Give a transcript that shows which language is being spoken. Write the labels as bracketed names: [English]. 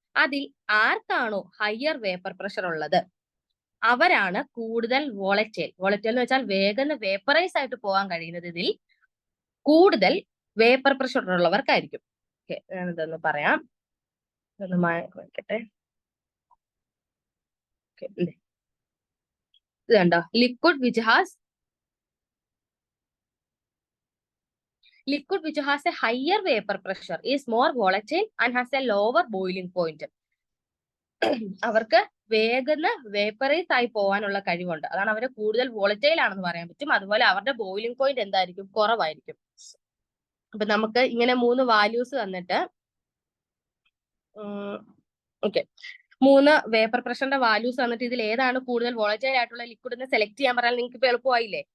[Malayalam] അതിൽ ആർക്കാണോ higher vapour pressure ഉള്ളത് അവരാണ് കൂടുതൽ വോളറ്റൈൽ എന്ന് വെച്ചാൽ വേഗം വേപ്പറൈസ് ആയിട്ട് പോകാൻ കഴിയുന്നത് ഇതിൽ കൂടുതൽ വേപ്പർ പ്രഷർ ഉള്ളവർക്കായിരിക്കും. ഓക്കെ, ഞാനിതൊന്ന് പറയാം, ഇതൊന്ന് വയ്ക്കട്ടെ. ഇത് കണ്ടോ, [English] Liquid which has a higher vapor pressure is more volatile and has a lower boiling point. [Malayalam] അവർക്ക് വേഗം വേപ്പറൈസ് ആയി പോകാനുള്ള കഴിവുണ്ട്. അതാണ് അവരെ കൂടുതൽ വോളറ്റൈൽ ആണെന്ന് പറയാൻ പറ്റും. അതുപോലെ അവരുടെ ബോയിലിംഗ് പോയിന്റ് എന്തായിരിക്കും, കുറവായിരിക്കും. അപ്പൊ നമുക്ക് ഇങ്ങനെ 3 വാല്യൂസ് തന്നിട്ട് ഓക്കെ 3 വേപ്പർ പ്രഷറിന്റെ വാല്യൂസ് തന്നിട്ട് ഇതിൽ ഏതാണ് കൂടുതൽ വോളറ്റൈൽ ആയിട്ടുള്ള ലിക്വിഡ് എന്ന് സെലക്ട് ചെയ്യാൻ പറഞ്ഞാൽ നിങ്ങൾക്ക് ഇപ്പൊ എളുപ്പമായില്ലേ.